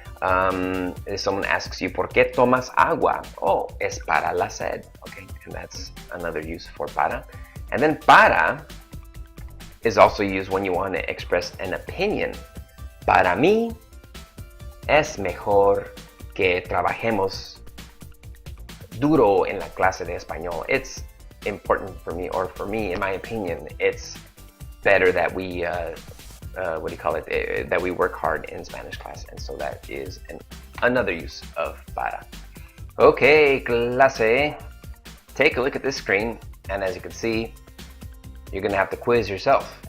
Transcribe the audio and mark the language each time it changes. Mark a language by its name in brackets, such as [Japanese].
[English] If someone asks you, [Spanish] ¿por qué tomas agua? Oh, es para la sed. [English] Okay, and that's another use for para. And then para is also used when you want to express an opinion. [Spanish] Para mí es mejor que trabajemos duro en la clase de español. [English] It's important for me, or for me, in my opinion, it's better that we that we work hard in Spanish class. And so that is another use of para. Okay, clase, take a look at this screen, and as you can see, you're going to have to quiz yourself.